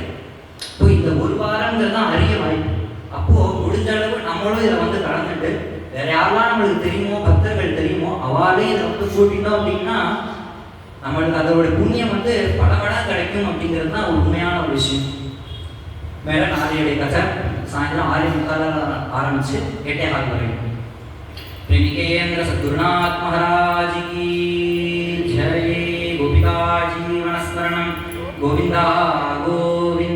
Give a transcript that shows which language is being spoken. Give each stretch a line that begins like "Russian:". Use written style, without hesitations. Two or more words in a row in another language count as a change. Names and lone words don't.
Tamil: இப்போ இந்த 1 வாரங்கிறது தான் அரிய வாய்ப்பு. அப்போ முடிஞ்ச அளவு நம்மளும் இதை வந்து கலந்துட்டு வேற யாரெல்லாம் நம்மளுக்கு தெரியுமோ பக்தர்கள் தெரியுமோ அவாலே இதை வந்து கூட்டிட்டோம் அப்படின்னா நம்மளுக்கு அதோட புண்ணியம் வந்து பல மடங்கு கிடைக்கும் அப்படிங்கிறது தான் உண்மையான ஒரு விஷயம். மேலே நாளையுடைய கதை சாயந்தரம் 6:45 ஆரம்பிச்சு 8:15 வரைக்கும்.
Hindi: प्रेमिकेन्द्र सद्गुरुनाथ महाराज की जय।
Sanskrit: गोपिका जीवन स्मरणं गोविंदा गो